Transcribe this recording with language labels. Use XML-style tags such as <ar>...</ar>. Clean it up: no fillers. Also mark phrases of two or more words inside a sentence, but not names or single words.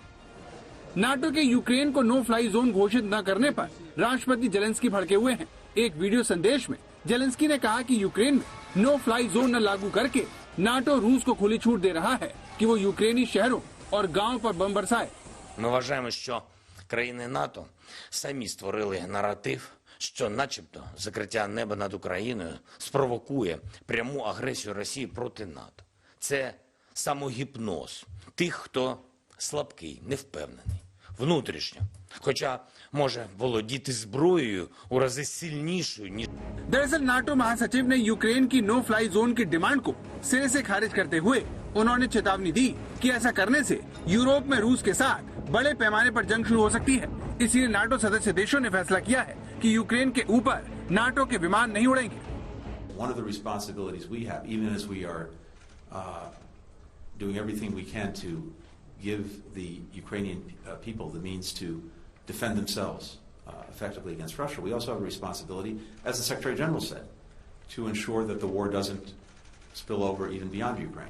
<hi>नाटो के यूक्रेन को</hi> <en>no fly zone</en> <hi>घोषित न करने पर राष्ट्रपति जेलेंस्की भड़के हुए हैं। एक वीडियो संदेश में जेलेंस्की ने कहा कि यूक्रेन में</hi> <en>no fly zone</en> <hi>न लागू करके नाटो रूस को खुली छूट दे रहा है कि वो यूक्रेनी शहरों और गांवों पर बम बरसाए।</hi> <uk>Ми вважаємо, що країни НАТО самі створили наратив, що начебто закриття неба над Україною спровокує пряму агресію Росії проти НАТО. Це самогіпноз тих, хто слабкий, невпевнений, внутрішньо, хоча може володіти зброєю у рази сильнішою, ніж...</uk> <hi>दरअसल नाटो महासचिव ने यूक्रेन की</hi> <en>no fly zone</en> <hi>की डिमांड को सिरे से खारिज करते हुए उन्होंने चेतावनी दी कि ऐसा करने से यूरोप में रूस के साथ बड़े पैमाने पर जंग शुरू हो सकती है। इसलिए नाटो सदस्य देशों ने फैसला किया है कि यूक्रेन के ऊपर नाटो के विमान नहीं उड़ेंगे।</hi> <en>One of the responsibilities we have, even as we are doing everything we can to give the Ukrainian people the means to defend themselves effectively against Russia, we also have a responsibility, as the Secretary General said, to ensure that the war doesn't spill over even beyond Ukraine.</en>